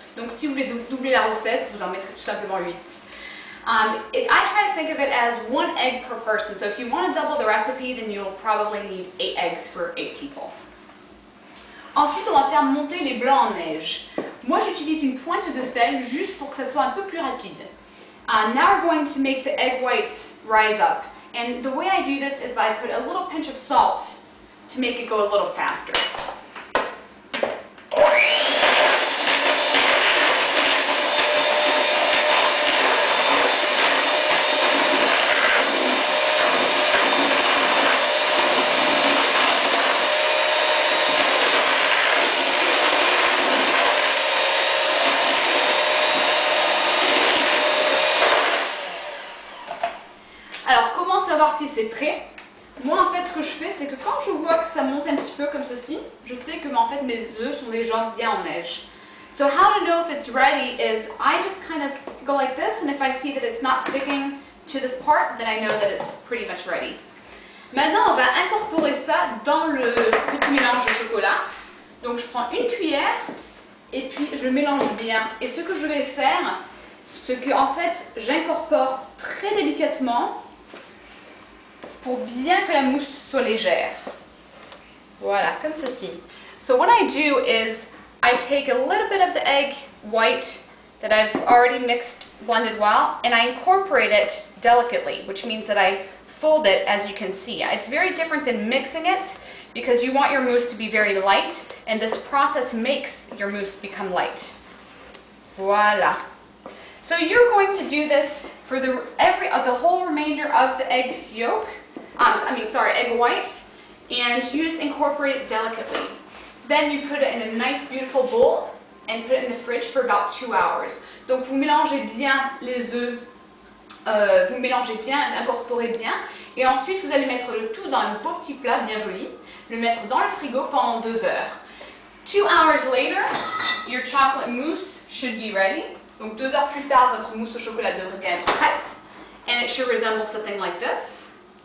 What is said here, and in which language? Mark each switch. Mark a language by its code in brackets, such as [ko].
[fr] Donc si vous voulez doubler la recette, vous en mettrez tout simplement 8. [en] I try to think of it as 1 egg per person. So if you want to double the recipe, then you'll probably need 8 eggs for 8 people. [fr] Ensuite, on va faire monter les blancs en neige. Moi, j'utilise une pointe de sel juste pour que ça soit un peu plus rapide. [en] Now we're going to make the egg whites rise up. And the way I do this is I put a little pinch of salt to make it go a little faster. [fr] Savoir si c'est prêt. Moi en fait ce que je fais c'est que quand je vois que ça monte un petit peu comme ceci, je sais que en fait mes œufs sont déjà bien en neige. [en] So how to know if it's ready is I just kind of go like this, and if I see that it's not sticking to this part, then I know that it's pretty much ready. [fr] Maintenant on va incorporer ça dans le petit mélange de chocolat. Donc je prends une cuillère et puis je mélange bien. Et ce que je vais faire, c'est que en fait j'incorpore très délicatement pour bien que la mousse soit légère. Voilà, comme ceci. [en] So what I do is I take a little bit of the egg white that I've already blended well, and I incorporate it delicately, which means that I fold it as you can see. It's very different than mixing it because you want your mousse to be very light, and this process makes your mousse become light. Voila. So you're going to do this for the whole remainder of the egg yolk. Egg white, and you just incorporate it delicately. Then you put it in a nice beautiful bowl and put it in the fridge for about 2 hours. [fr] Donc vous mélangez bien les œufs, vous mélangez bien, incorporez bien, Et ensuite, vous allez mettre le tout dans un beau petit plat bien joli, le mettre dans le frigo pendant 2 heures. [en] 2 hours later, your chocolate mousse should be ready. [fr] Donc 2 heures plus tard, votre mousse au chocolat devrait bien être prête. [en] And it should resemble something like this.